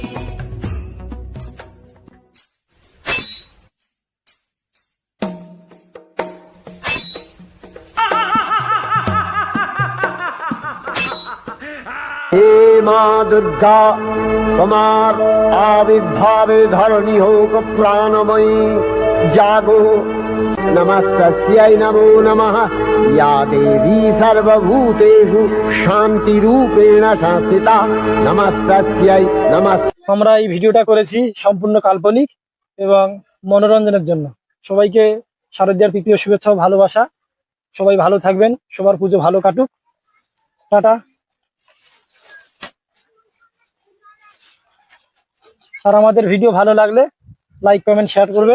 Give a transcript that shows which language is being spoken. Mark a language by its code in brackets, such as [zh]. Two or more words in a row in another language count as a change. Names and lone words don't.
[bn] হে মা দুর্গা, তোমার আবির্ভাবে ধরণী হোক প্রাণময়ী জাগো। [sa] नमस्तस्यै नमो नमः। या देवी सर्वभूतेषु शांति रूपेण संस्थिता नमस्तस्यै नमः। [bn] আমরা এই ভিডিওটা করেছি সম্পূর্ণ কাল্পনিক এবং মনোরঞ্জনের জন্য। সবাইকে শারদীয়ার প্রীতি ও শুভেচ্ছা ও ভালোবাসা। সবাই ভালো থাকবেন, সবার পুজো ভালো কাটুক। টাটা। আর আমাদের ভিডিও ভালো লাগলে লাইক কমেন্ট শেয়ার করবেন।